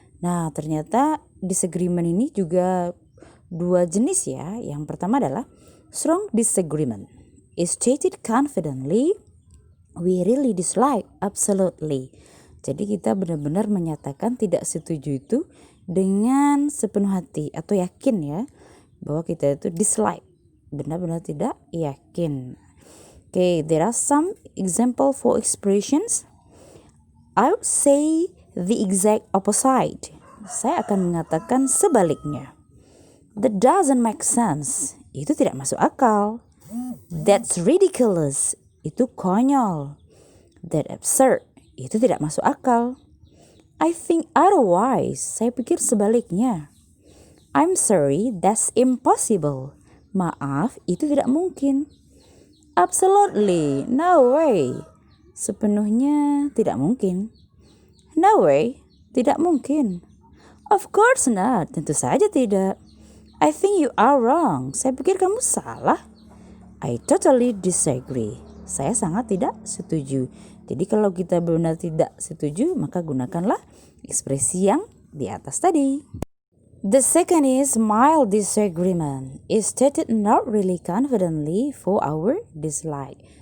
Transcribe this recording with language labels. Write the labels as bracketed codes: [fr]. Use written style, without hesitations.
[id] Nah, ternyata disagreement ini juga dua jenis ya. [en] Yang pertama adalah strong disagreement is stated confidently, we really dislike, absolutely. [id] Jadi kita benar-benar menyatakan tidak setuju itu dengan sepenuh hati atau yakin ya, bahwa kita itu dislike, benar-benar tidak yakin. [en] Okay, there are some example for expressions. I would say the exact opposite. [id] Saya akan mengatakan sebaliknya. [en] That doesn't make sense. [id] Itu tidak masuk akal. [en] That's ridiculous. [id] Itu konyol. [en] That absurd. [id] Itu tidak masuk akal. [en] I think otherwise. [id] Saya pikir sebaliknya. [en] I'm sorry, that's impossible. [id] Maaf, itu tidak mungkin. [en] Absolutely, no way. [id] Sepenuhnya tidak mungkin. [en] No way, [id] tidak mungkin. [en] Of course not, [id] tentu saja tidak. [en] I think you are wrong. [id] Saya pikir kamu salah. [en] I totally disagree. [id] Saya sangat tidak setuju. Jadi kalau kita benar tidak setuju, maka gunakanlah ekspresi yang di atas tadi. [en] The second is mild disagreement. Is stated not really confidently for our dislike.